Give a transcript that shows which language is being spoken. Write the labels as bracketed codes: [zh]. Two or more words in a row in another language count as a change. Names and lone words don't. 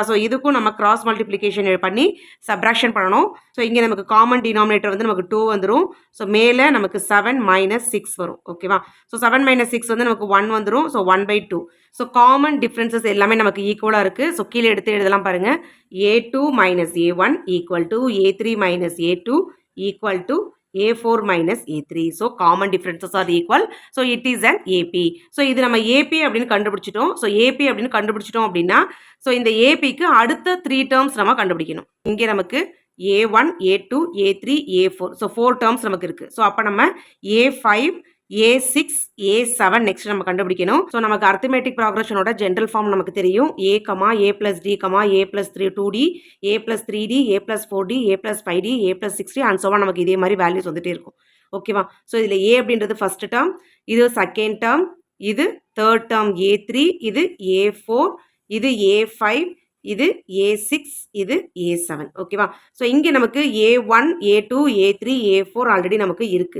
[ta] ஸோ இதுக்கும் நம்ம [en] cross multiplication [ta] பண்ணி சப்ராக்ஷன் பண்ணணும். ஸோ இங்கே நமக்கு [en] common denominator [ta] வந்து நமக்கு 2 வந்துடும். ஸோ மேலே நமக்கு 7 மைனஸ் 6 வரும். ஓகேவா? ஸோ 7 மைனஸ் 6 வந்து நமக்கு 1 வந்துடும். ஸோ 1/2. ஸோ [en] common differences [ta] எல்லாமே நமக்கு ஈக்குவலாக இருக்குது. ஸோ கீழே எடுத்து எழுதலாம் பாருங்கள். [en] A2 minus A1 equal to A3 minus A2 equal to A4 minus A3. So common differences are equal. So it is an AP. So [ta] இது நம்ம AP அப்படின்னு கண்டுபிடிச்சிட்டோம். So AP அப்படின்னு கண்டுபிடிச்சிட்டோம் அப்படின்னா ஸோ இந்த ஏபிக்கு அடுத்த 3 டேர்ம்ஸ் நம்ம கண்டுபிடிக்கணும். இங்கே நமக்கு A1, A2, A3, A4. ஸோ 4 டேர்ம்ஸ் நமக்கு இருக்குது. ஸோ அப்போ நம்ம A5, A6, A7 நெக்ஸ்ட் நம்ம கண்டுபிடிக்கணும். ஸோ நமக்கு [en] arithmetic progressionஓட general form [ta] நமக்கு தெரியும். [en] A, A plus D, A plus 2D, A plus 3D, A plus 4D, A plus 5D, A plus 6D and so [ta] நமக்கு இதே மாதிரி வேல்யூஸ் வந்துட்டே இருக்கும். ஓகேவா? ஸோ இதில் A அப்படின்றது [en] first term, [ta] இது [en] second term, [ta] இது [en] third term [ta] A3, இது A4, இது A5, இது A6, இது A7. ஓகேவா? ஸோ இங்கே நமக்கு A1, A2, A3, A4 ஆல்ரெடி நமக்கு இருக்குது.